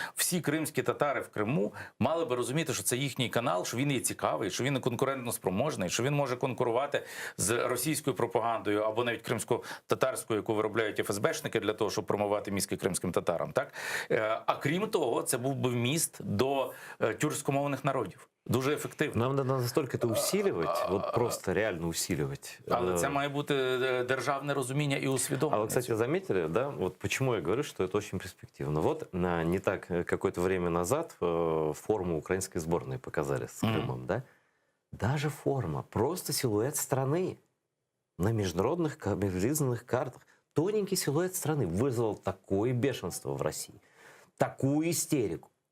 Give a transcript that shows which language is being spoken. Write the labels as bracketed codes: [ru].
[uk] Всі кримські татари в Криму мали би розуміти, що це їхній канал, що він є цікавий, що він є конкурентно спроможний, що він може конкурувати з російською пропагандою або навіть кримсько-татарською, яку виробляють ФСБшники для того, щоб промивати мізки кримським татарам. Так? А крім того, це був би вміст до тюркськомовних народів. Дуже ефективно. [ru] Нам надо настолько это усиливать, вот просто реально усиливать. [uk] Але це має бути державне розуміння і усвідомлення. [ru] А вы, кстати, заметили, да, вот почему я говорю, что это очень перспективно. Вот не так какое-то время назад форму украинской сборной показали с Крымом, да? Даже форма, просто силуэт страны на международных телевизионных картах. Тоненький силуэт страны вызвал такое бешенство в России, такую истерику.